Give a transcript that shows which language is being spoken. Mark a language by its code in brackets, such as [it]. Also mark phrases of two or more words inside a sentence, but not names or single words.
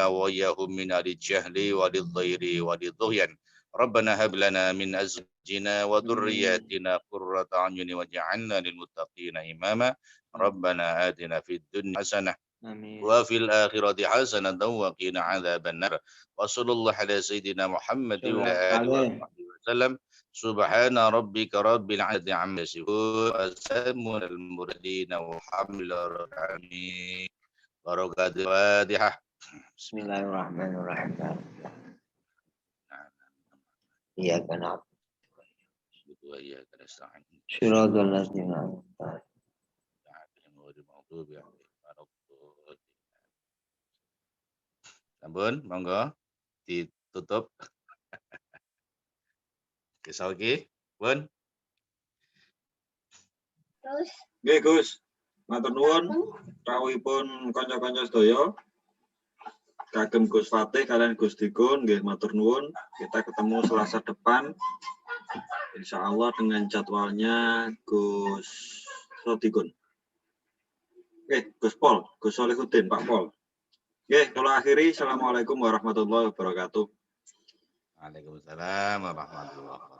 [ar] وإياهم من أهل الجهل وللضير وللطغيان ربنا هب لنا من أزواجنا وذرياتنا قرة أعين واجعلنا للمتقين إماما ربنا آتنا في الدنيا حسنة وفي الآخرة حسنة وقنا عذاب النار وصلى الله على سيدنا محمد وعلى آله وصحبه وسلم سبحان ربك رب العزة عما يصفون وسلام على المرسلين والحمد لله رب العالمين بركات الفاتحة بسم الله الرحمن الرحيم إياك نعبد وإياك نستعين صراط الذين أنعمت عليهم غير المغضوب عليهم ولا الضالين. [jv] Sampun, monggo ditutup. Kisah lagi, Bun. Nggih Gus, matur nuwun rawuhipun kanca-kanca sedaya. Kagem Gus Fatih kalian Gus Dikun nggih matur nuwun. [id] Kita ketemu Selasa depan. [ar] إن شاء الله [id] dengan jadwalnya Gus Dikun. Gus Pol, Gus Solihuddin, Pak Pol. Oke, kalau akhiri, [ar] السلام عليكم ورحمة الله وبركاته. وعليكم السلام ورحمة الله وبركاته.